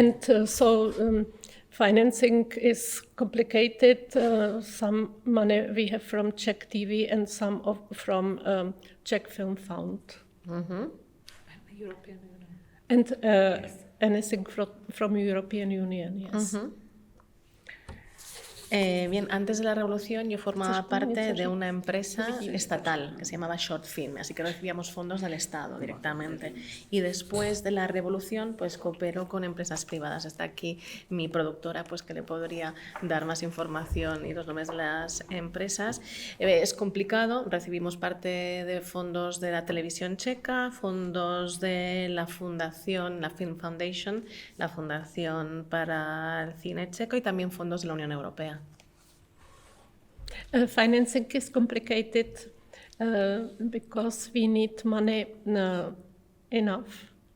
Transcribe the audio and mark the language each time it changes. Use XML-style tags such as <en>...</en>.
<en>And so financing is complicated. Some money we have from Czech TV and some from Czech Film Fund. European Union. And anything from European Union, yes.</en> <es>Bien, antes de la revolución yo formaba parte de una empresa estatal que se llamaba Short Film, así que recibíamos fondos del Estado directamente. Y después de la revolución, pues coopero con empresas privadas. Está aquí mi productora, pues que le podría dar más información y los nombres de las empresas. Es complicado, recibimos parte de fondos de la televisión checa, fondos de la fundación, la Film Foundation, la Fundación para el Cine Checo y también fondos de la Unión Europea.</es> <en>Financing is complicated because we need money enough.</en>